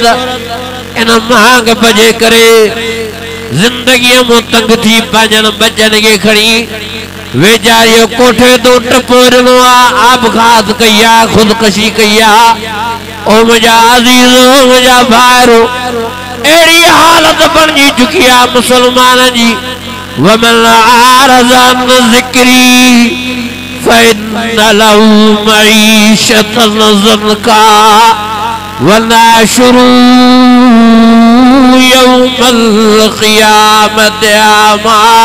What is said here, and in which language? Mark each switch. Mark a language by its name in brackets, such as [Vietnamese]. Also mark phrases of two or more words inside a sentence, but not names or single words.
[Sindhi] इन महांग जे करे जिंदगीअ में तंग थी पंहिंजनि बचनि खे खणी वीचारीअ कोठे तो टपो ॾिनो आहे आबखात कई आहे ख़ुदकशी कई आहे ओ मुंहिंजा अज़ीज़ ओ मुंहिंजा भाइरो अहिड़ी हालत बणिजी चुकी आहे मुसलमान जी [Arabic] ومن أعرض عن ذكري فإن له معيشة ضنكا ونحشره يوم القيامة أعمى